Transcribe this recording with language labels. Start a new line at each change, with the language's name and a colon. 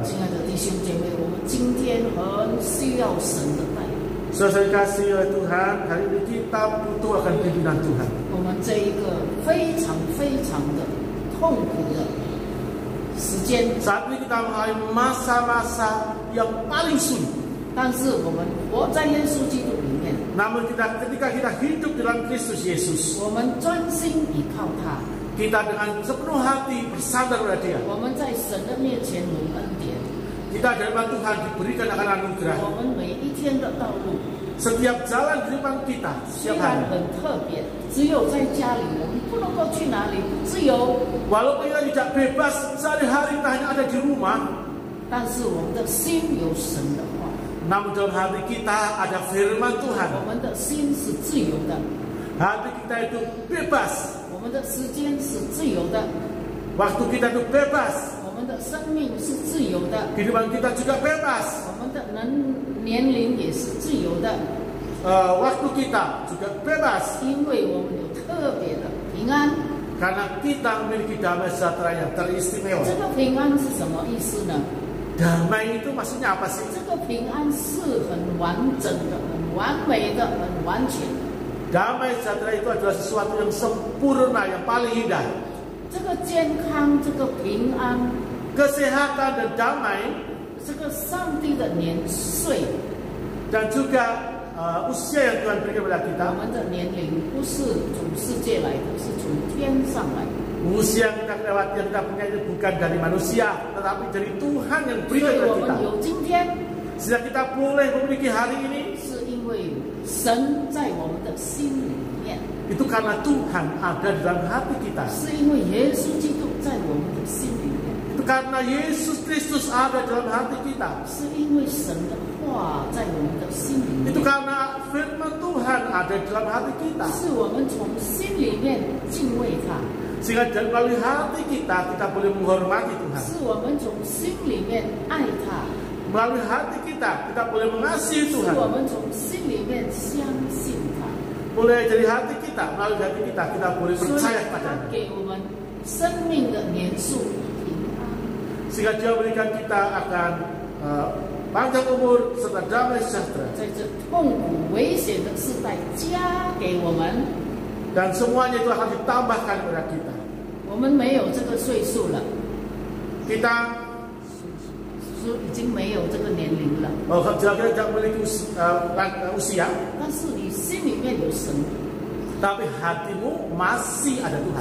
Chinese: 亲爱的弟兄姐妹，我们今天很需要神的带领。
Indonesian: Saudara kasih oleh Tuhan, hari ini kita butuh akan pimpinan Tuhan.
Chinese: 我们这一个非常非常的痛苦的时间，
Indonesian: Saat ini kita mengalami masa-masa yang paling sulit.
Chinese: 但是我们活在耶稣基督里面，
Indonesian: Namun ketika kita hidup dalam Kristus Yesus,
Chinese: 我们专心依靠他，
Indonesian: kita dengan sepenuh hati bersandar pada Dia.
Chinese: 我们在神的面前蒙恩典，
Indonesian: Kita di hadapan Tuhan diberikan akan anugerah.
Chinese: 我们每一天的道路
Indonesian: Setiap jalan di depan kita,
Chinese: 虽
Indonesian: setiap
Chinese: 然
Indonesian: hari.
Chinese: 很特别，只有在家里，我们不能够去哪里，不自由。
Indonesian: Walaupun kita tidak bebas, sehari-hari kita hanya ada di rumah,
Chinese: 但是我们的心有神的话，
Indonesian: namun dalam hati kita ada firman Tuhan.
Chinese: 我们的心是自由的，
Indonesian: Hati kita itu bebas.
Chinese: 我们的时间是自由的，
Indonesian: Waktu kita itu bebas.
Chinese: 我们的生命是自由的，
Indonesian: Kehidupan kita juga bebas.
Chinese: 我们的年龄也是自由的，
Indonesian: Waktu kita juga bebas.
Chinese: 因为我们有特别的平安。
Indonesian: Karena kita memiliki damai sejahtera yang teristimewa.
Chinese: 这个平安是什么意思呢？
Indonesian: Damai itu maksudnya apa sih?
Chinese: 这个平安是很完整的、很完美的、很完全的。
Indonesian: Damai sejahtera itu adalah sesuatu yang sempurna, yang paling indah.
Chinese: 这个健康、这个平安、
Indonesian: Kesehatan dan damai
Chinese: 这个上帝的年岁，
Indonesian: dan juga usia yang Tuhan berikan kepada kita.
Chinese: 我们的年龄不是从世界来的，是从天上来的。
Indonesian: Usia yang kita lewati, yang kita punya itu bukan dari manusia, tetapi dari Tuhan yang
Chinese: 所
Indonesian: berikan
Chinese: 以
Indonesian: kepada
Chinese: 我
Indonesian: kita.
Chinese: 们有今天，
Indonesian: Sehingga kita boleh memiliki hari ini,
Chinese: 是因为神在我们的心里面，
Indonesian: itu karena Tuhan ada di dalam hati kita.
Chinese: 是因为耶稣基督在我们的心里面，
Indonesian: Itu karena Yesus Kristus ada dalam hati kita.
Chinese: 是因为神的话在我们的心里面
Indonesian: Itu，karena firman Tuhan ada di dalam hati kita.
Chinese: 是我们从心里面敬畏他，
Indonesian: Sehingga melalui hati kita, kita boleh menghormati Tuhan.
Chinese: 是我们从心里面爱他，
Indonesian: Melalui hati kita, kita boleh mengasihi Tuhan.
Chinese: 我们从心里面相信他。
Indonesian: Mulai dari hati kita, melalui hati kita, kita boleh
Chinese: 所以
Indonesian: percaya
Chinese: 他
Indonesian: kepadanya.
Chinese: 给我们生命的年数平安，
Indonesian: Sehingga Dia berikan kita akan panjang umur serta damai sejahtera.
Chinese: 在这痛苦危险的时代加给我们。
Indonesian: Dan semuanya itu akan ditambahkan kepada kita.
Chinese: 我们没有这个岁数了，
Indonesian: Kita
Chinese: 已经没有这个年龄了，
Indonesian: jelas-jelas tidak memiliki usia,
Chinese: 但是你心里面有神。
Indonesian: tapi hatimu masih ada Tuhan.